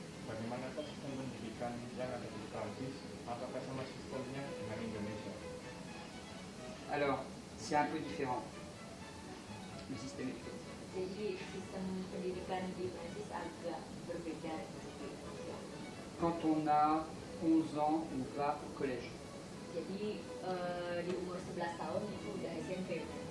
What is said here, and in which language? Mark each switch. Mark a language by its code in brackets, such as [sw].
[id] Bagaimanakah sistem pendidikan yang ada di Prancis? Apakah sama sistemnya dengan Indonesia? [fr] Alors, c'est un peu différent, le système éducatif. [id] Jadi sistem pendidikan di Prancis agak berbeda dengan di Indonesia. [fr] Quand on a 11 ans, on va au collège. [id] Jadi di umur 11 tahun itu udah SMP.